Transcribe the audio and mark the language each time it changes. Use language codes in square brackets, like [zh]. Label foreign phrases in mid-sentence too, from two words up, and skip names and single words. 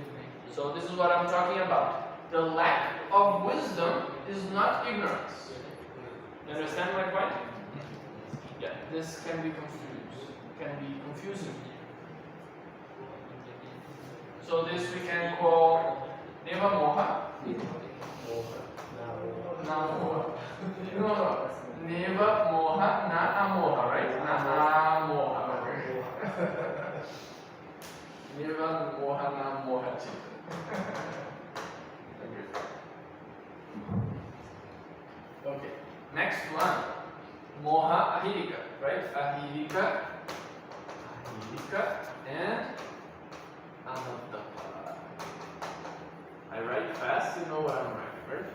[en] So this is what I'm talking about. The lack of wisdom is not ignorance. You understand my point? Yeah, this can be confusing. So this we can call [pi] neva moha. Na moha. No. Neva moha, na amoha, right? Na amoha. Neva moha, na moha chitta. [en] Okay. Next one. [pi] Moha ahirika, [en] right? [pi] Ahirika and anattapa. [en] I write fast, you know what I'm writing, right?